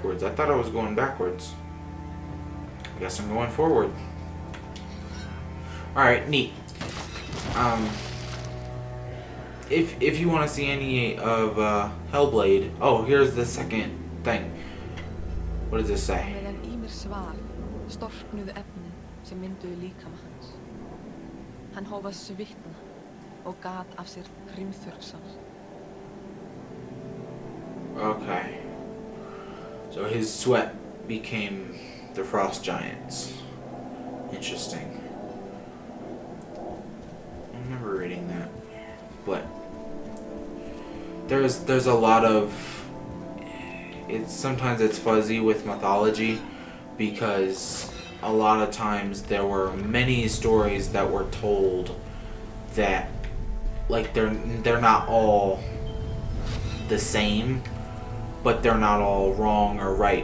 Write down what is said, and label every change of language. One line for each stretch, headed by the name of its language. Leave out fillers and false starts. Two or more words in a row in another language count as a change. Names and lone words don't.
English: I thought I was going backwards. I guess I'm going forward. Alright, neat. If you want to see any of Hellblade... Oh, here's the second thing. What does this say?
Icelandic: Hann hóf að svitna og gat af sér hrimþurrksar.
English: Okay. So his sweat became the frost giants. Interesting. I remember reading that. But there's a lot of sometimes it's fuzzy with mythology because a lot of times there were many stories that were told that like they're not all the same, but they're not all wrong or right.